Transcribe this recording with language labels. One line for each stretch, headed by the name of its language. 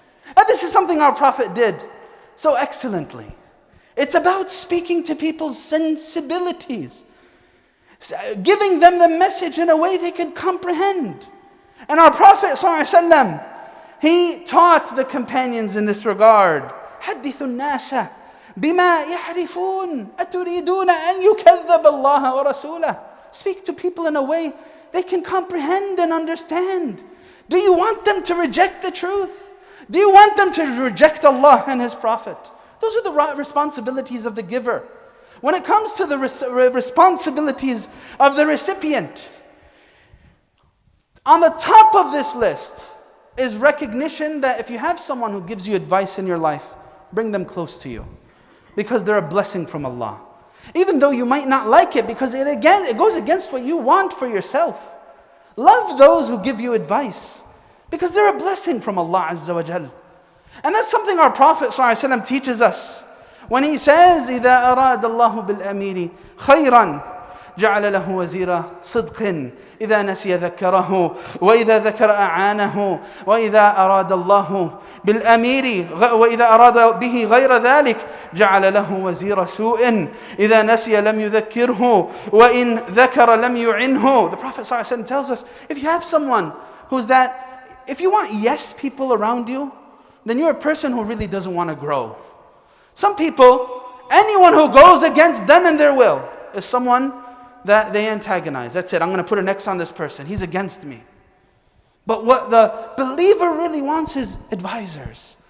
English: And this is something our Prophet did so excellently. It's about speaking to people's sensibilities, giving them the message in a way they could comprehend. And our Prophet ﷺ, he taught the companions in this regard.
Arabic: حدثوا الناس بما يعرفون أتريدون أن يكذب الله ورسوله.
English: Speak to people in a way they can comprehend and understand. Do you want them to reject the truth? Do you want them to reject Allah and His Prophet? Those are the responsibilities of the giver. When it comes to the responsibilities of the recipient, on the top of this list is recognition that if you have someone who gives you advice in your life, bring them close to you, because they're a blessing from Allah. Even though you might not like it, because it goes against what you want for yourself. Love those who give you advice, because they're a blessing from Allah Azza wa Jal. And that's something our Prophet ﷺ teaches us. When he says,
Arabic: إِذَا أَرَادَ اللَّهُ بِالْأَمِيرِ خَيْرًا جعل له وزير صدق إذا نسي ذكره وإذا ذكر أعانه وإذا أراد الله بالأمير وإذا أراد به غير ذلك جعل له وزير سوء إذا نسي لم يذكره وإن ذكر لم يعنه.
English: The Prophet ﷺ tells us, if you have someone who's that, if you want yes people around you, then you're a person who really doesn't want to grow. Some people, anyone who goes against them and their will is someone that they antagonize. That's it. I'm going to put an X on this person. He's against me. But what the believer really wants is advisors.